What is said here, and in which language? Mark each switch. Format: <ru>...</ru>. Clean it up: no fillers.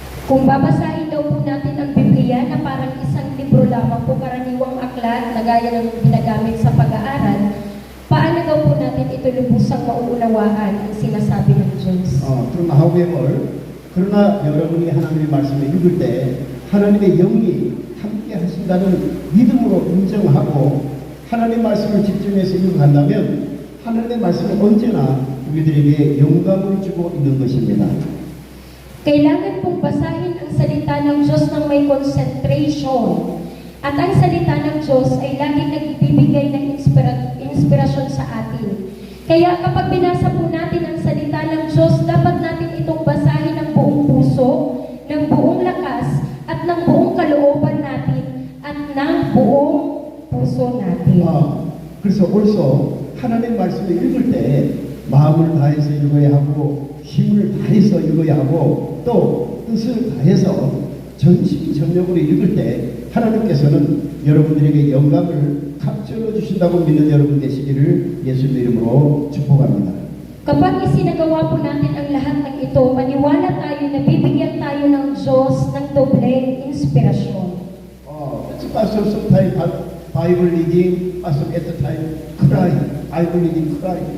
<tl>Kung babasahin daw po natin ang Biblia na parang isang libro lamang po karaniwang aklat na gaya ng ginagamit sa pag-aaral, paano daw po natin ito lubusang mauunawaan ang sinasabi ng Diyos?</tl> <ko>그러나 however 그러나 여러분이 하나님의 말씀을 읽을 때 하나님의 영이 함께 하신다는 믿음으로 인정하고 하나님의 말씀을 집중해서 읽어간다면 하나님의 말씀은 언제나 우리들에게 영감을 주고 있는 것입니다.</ko> <tl>Kailangan pong basahin ang salita ng Diyos ng may concentration. At ang salita ng Diyos ay laging nagbibigay ng inspirasyon sa atin. Kaya kapag binasa po natin ang salita ng Diyos, dapat natin itong basahin ng buong puso, ng buong lakas, at ng buong kalooban natin, at ng buong puso natin.</tl> <ko>그래서 also 하나님의 말씀을 읽을 때 마음을 다해서 읽어야 하고 힘을 다해서 읽어야 하고 또 뜻을 다해서 전심전력으로 읽을 때 하나님께서는 여러분들에게 영광을 감춰 주신다고 믿는 여러분 되시기를 예수님 이름으로 축복합니다.</ko> <tl>Kapag isinagawa po natin ang lahat ng ito, maniwala tayo na bibigyan tayo ng Diyos ng dobleng inspirasyon.</tl> <en>Pastor sometimes Bible reading, pastor at the time cry, Bible reading cry.</en>